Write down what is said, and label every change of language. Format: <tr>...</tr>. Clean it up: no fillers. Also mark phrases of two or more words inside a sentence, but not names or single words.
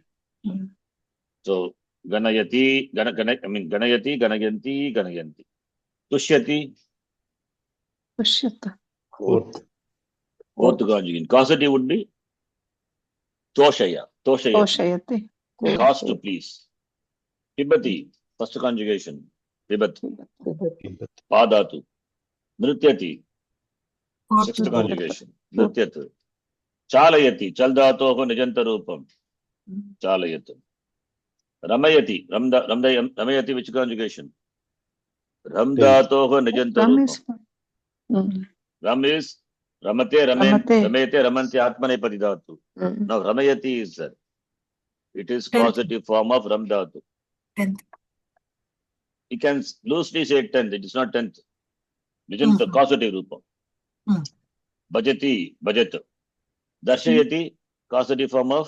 <sa>So, Ganayati, Ganayati, Ganayanti. Tushyati.</sa> <en>Fourth. Fourth conjugation. Causative would be Toshaya.</en> <sa>Toshayati.</sa> <en>Cause to please. Pibati. First conjugation.</en> <sa>Pibat. Padatu. Nrityati.</sa> <en>Sixth conjugation.</en> <sa>Nrityat. Chalayati. Chaldatoho nijantarupam. Chalayat. Ramayati.</sa> <en>Ramayati which conjugation?</en> <sa>Ramdatoho nijantarupam. Ram is Ramate, Ramayate, Ramanti, Atmane Paridhatu.</sa> <en>Now Ramayati is there. It is causative form of Ramdhatu. 10th. You can loosely say 10th. It is not 10th.</en> <sa>Nijanta causative Rupa. Bhajati, Bhajat. Darshayati,</sa> <en>causative form of</en>